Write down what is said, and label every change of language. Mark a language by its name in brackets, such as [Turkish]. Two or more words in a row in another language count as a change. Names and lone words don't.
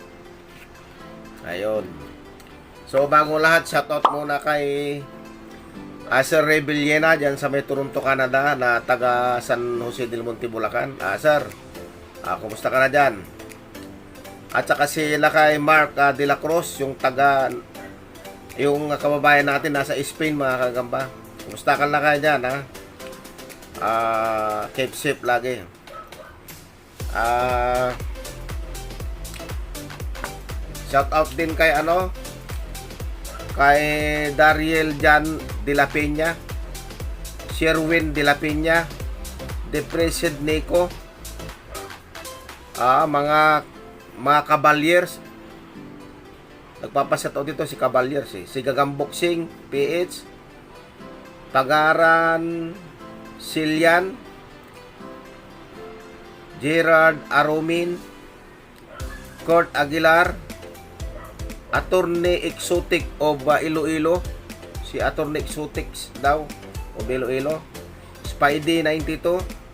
[Filipino] Ayun. So bago lahat, shoutout muna kay Sir Ray Villena dyan sa may Toronto, Canada, na taga San Jose del Monte, Bulacan. Sir, kumusta ka na dyan? At saka sila kay Mark de la Cruz, yung kababayan natin nasa Spain mga kagamba. Kumusta ka na kayo dyan, ha? [English] Keep safe [Filipino] lagi. [English] Shout out [Filipino] din kay kay Dariel Jan de la Peña, Sherwin de la Peña, Depresed Nico, mga Cavaliers. Nagpapashout out dito si Cavaliers si Gagamboxing PH, Tagaran Silian, Gerard Aromin, Kurt Aguilar, Attorney Exotic of Iloilo, si Attorney Exotic daw of Iloilo, Spidey 92,